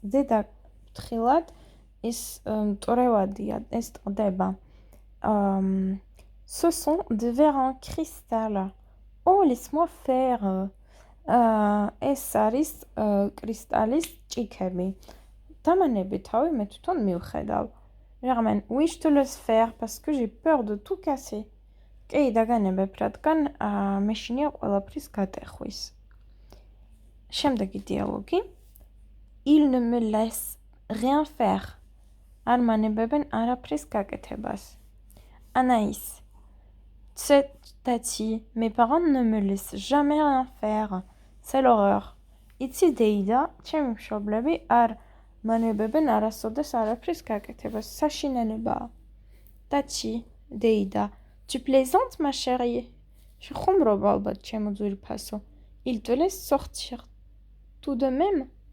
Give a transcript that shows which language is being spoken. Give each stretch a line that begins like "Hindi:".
Georgian: დედა, ფრთხილად ის მტვრევადია, ეს ტყდება.
French: Ce sont des verres en cristal. Oh, laisse-moi faire.
Georgian: ეს არის კრისტალის ჭიქები. დამანები თავი, მე თვითონ მივხედავ.
French: Germaine, oui, je te laisse faire parce que j'ai peur de tout casser.
Georgian: კი, დაგანებებ, რადგან მე შინია ყველაფრის გატეხვის. შემდეგი დიალოგი.
French: Il ne me laisse rien faire.
Georgian: არ მანებებენ არაფრის გაკეთებას.
French: Anaïs. Tati, mes parents ne me laissent jamais rien faire. C'est l'horreur.
Georgian: იცი დეიდა, ჩემი მშობლები არ მანებებენ არასოდეს არაფრის გაკეთებას. საშინელებაა.
French: Tati, დეიდა. Tu plaisantes, ma chérie?
Georgian: შეხუმრობ ალბათ, ჩემო ძვირფასო.
French: Il te laisse sortir tout de même?